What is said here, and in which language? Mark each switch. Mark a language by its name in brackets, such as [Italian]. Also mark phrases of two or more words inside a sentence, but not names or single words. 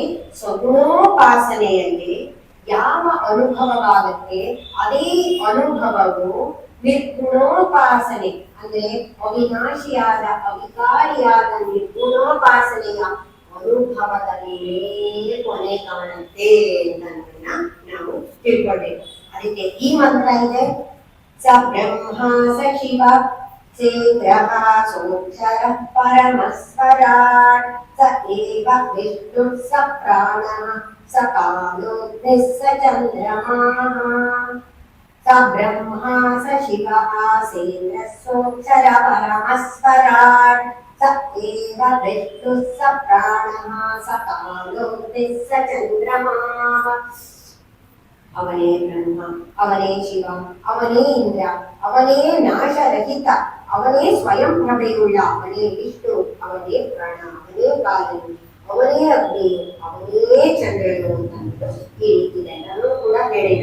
[Kannada] ಸಗುಣೋಪಾಸನೆಯಲ್ಲಿ ಯಾವ ಅನುಭವವಾಗುತ್ತೆ ಅದೇ ಅನುಭವವು ನಿರ್ಗುಣೋಪಾಸನೆ ಅಂದ್ರೆ ಅವಿನಾಶಿಯಾದ ಅವಿಕಾರಿಯಾದ ನಿರ್ಗುಣೋಪಾಸನೆಯ ಅನುಭವದಲ್ಲಿಯೇ ಕೊನೆ ಕಾಣುತ್ತೆ ಅನ್ನೋದನ್ನ ನಾವು ತಿಳ್ಕೊಳ್ಬೇಕು. ಅದಕ್ಕೆ ಈ ಮಂತ್ರ ಇದೆ. [Sanskrit] ಸ ಬ್ರಹ್ಮ ಸ ಶಿವ ಸೇಂದ್ರಃ ಸೋಕ್ಷರ ಪರಮಸ್ವರಾಟ್ ಸ ಏವ ವಿಷ್ಣು ಸ ಪ್ರಾಣಃ ಸ ಕಾಲೋ ಸ ಚಂದ್ರಮಃ. ಸ ಬ್ರಹ್ಮ ಸ ಶಿವ ಸೇಂದ್ರಃ ಸೋಕ್ಷರ ಪರಮಸ್ವರಾಟ್ ಸ ಏವ ವಿಷ್ಣು ಸ ಪ್ರಾಣಃ ಸ ಕಾಲೋ ಸ ಚಂದ್ರಮಃ. [Kannada] ಅವನೇ ಬ್ರಹ್ಮ, ಅವನೇ ಶಿವ, ಅವನೇ ಇಂದ್ರ, ಅವನೇ ನಾಶರಹಿತ, ಅವನೇ ಸ್ವಯಂ ಪ್ರಭೆಯುಳ್ಳ, ಅವನೇ ವಿಷ್ಣು, ಅವನೇ ಪ್ರಾಣ, ಅವನೇ ಕಾಲನು, ಅವನೇ ಅಗ್ನಿ, ಅವನೇ ಚಂದ್ರನು ಅಂತ ಈ ರೀತಿ ಎಲ್ಲರೂ ಕೂಡ ಹೇಳಿದ.